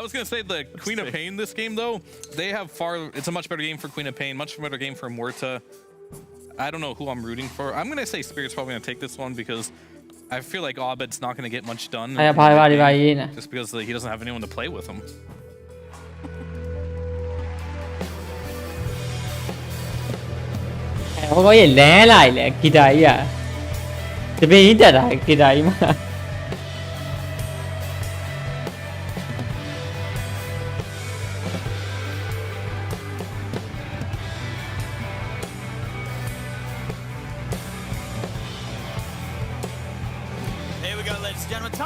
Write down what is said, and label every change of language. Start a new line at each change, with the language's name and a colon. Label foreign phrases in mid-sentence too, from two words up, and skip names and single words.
English: I was gonna say the Queen of Pain this game though. They have it's a much better game for Queen of Pain, much better game for Muerta. I don't know who I'm rooting for. I'm gonna say Spirit's probably gonna take this one because I feel like Abed's not gonna get much done. Just because he doesn't have anyone to play with him.
Burmese: ဟောကြီးလမ်းလိုက်လေဂီတာကြီးอ่ะတပင်းကြီးတက်တာဂီတာကြီးမှာ
English: Here we go, ladies and gentlemen.